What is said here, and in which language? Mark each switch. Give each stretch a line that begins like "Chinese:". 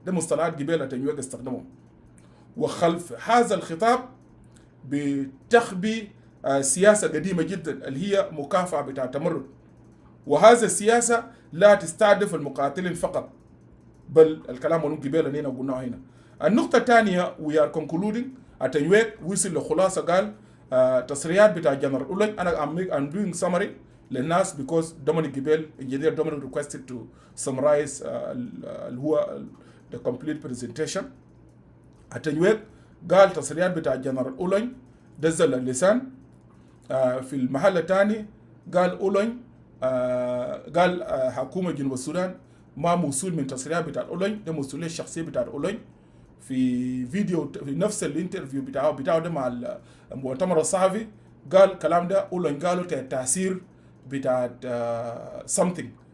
Arabic: ده مصطلحات قبيلة تنويق استخدمهم. وخلف هذا الخطاب بتخبي سياسة قديمة جدا اللي هي مكافأة بتاع التمرد. وهذا السياسة لا تستهدف المقاتلين فقط بل الكلام من قبيلة هنا وقلناه هنا. النقطة الثانية
English: we are concluding
Arabic: أتنويك وصل لخلاصة قال تصريحات بتاع جنرال أولن. أنا
English: I'm doing summary
Arabic: للناس
English: because Dominic جبيل engineer Dominic requested to summarize
Arabic: اللي هو
English: the complete presentation.
Arabic: أتنويك قال تصريحات بتاع جنرال أولن دزل اللسان. في المحل الثاني قال أولن قال حكومة جنوب السودان ما موصول من تصريحات بتاع أولن ده مسؤولية الشخصية بتاع أولن. في فيديو في نفس الانترفيو بتاعه ده مع المؤتمر الصحفي قال الكلام ده أولن قالوا تأثير بتاع
English: something.